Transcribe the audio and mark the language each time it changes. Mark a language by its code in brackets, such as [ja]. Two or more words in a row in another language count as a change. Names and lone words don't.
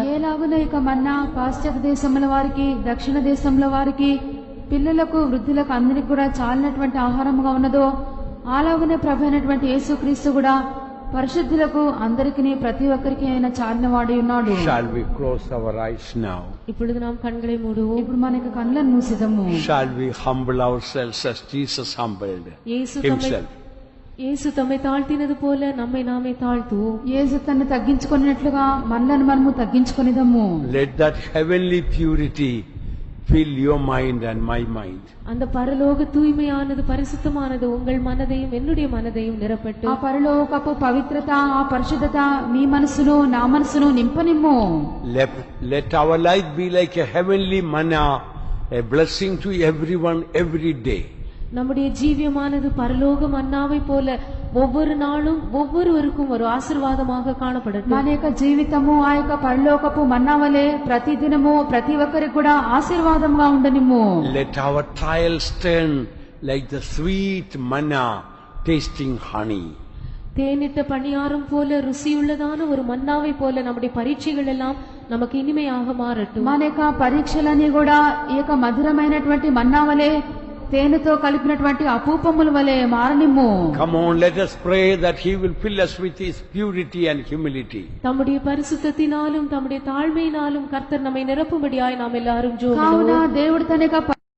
[te] ఏలాగున ఇక మన్నా పాశ్చాత్య దేశముల వారికి దక్షిణ దేశముల వారికి పిల్లలకు వృద్ధులకు అందరికి కూడా చాలినటువంటి ఆహారముగా ఉన్నదో అలాగనే ప్రభు అయినటువంటి యేసుక్రీస్తు కూడా పరిశుద్ధులకు అందరికీ ప్రతి ఒక్కరికి ఆయన చాలినవాడి ఉన్నాడు. [en] Shall we close our eyes now? [ta] இப்பொழுது நாம் கண்களை மூடுவோம். [te] ఇప్పుడు మనకి కళ్ళను మూసిదము. [en] Shall we humble ourselves as Jesus humbled himself? [ta] இயேசு தம்மை தாழ்த்தினது போல நம்மை நாமே தாழ்த்துவோம். [te] యేసు తన్ను తగ్గించుకున్నట్లుగా మనల్ని మనము తగ్గించుకొనిదము. [en] Let that heavenly purity fill your mind and my mind. [ta] அந்த பரலோக தூய்மையானது பரிசுத்தமானது உங்கள் மனதையும் என்னுடைய மனதையும் நிரப்பட்டும். [te] ఆ పరలోకపు పవిత్రత ఆ పరిశుద్ధత మీ మనసును నా మనసును నింపనిమ్ము. [en] Let our life be like a heavenly manna, a blessing to everyone every day. [ta] நம்முடைய ஜீவியமானது பரலோக மன்னாவை போல ஒவ்வொரு நாளும் ஒவ்வொருவருக்கும் ஒரு ஆசீர்வாதமாக காணப்படட்டும். [te] మన యొక్క జీవితము ఆ యొక్క పరలోకపు మన్నా వలె ప్రతి దినము ప్రతి ఒక్కరికి కూడా ఆశీర్వాదంగా ఉండనిమ్ము. [en] Let our trials turn like the sweet manna tasting honey. [ta] தேனிட்ட பணியாரம் போல ருசியுள்ளதான ஒரு மன்னாவை போல நம்முடைய பரீட்சைகள் எல்லாம் நமக்கு இனிமையாக மாறட்டும். [te] మన యొక్క పరీక్షలన్నీ కూడా ఈ యొక్క మధురమైనటువంటి మన్నా వలె తేనెతో కలిపినటువంటి అపూపముల వలె మారనిమ్ము. [en] Come on, let us pray that he will fill us with his purity and humility. [ta] தம்முடைய பரிசுத்தத்தினாலும் தம்முடைய தாழ்மையினாலும் கர்த்தர் நம்மை நிரப்பும்படியாய் நாம் எல்லாரும் ஜெபம் [te] కావున దేవుడు తన యొక్క